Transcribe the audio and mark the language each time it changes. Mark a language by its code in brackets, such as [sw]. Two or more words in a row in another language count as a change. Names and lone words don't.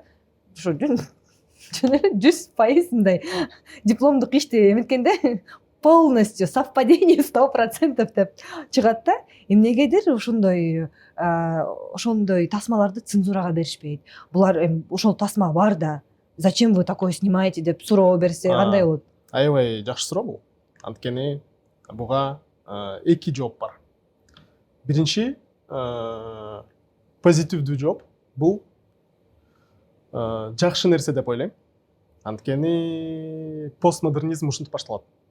[ky] Ошо жөн эле 100% мындай дипломдук ишти эметкенде [ru] полностью совпадение [ky] 100% деп чыгат да. Эмнегедир ошондой тасмаларды цензурага беришпейт. Булар ошол тасма бар да, [ru] зачем вы такое снимаете [ky] деп суроо берсе кандай болот? Аябай жакшы суроо бул. Анткени буга эки жооп бар. Биринчи позитивдүү жооп бул жакшы нерсе деп ойлойм. Анткени постмодернизм ушинтип башталат.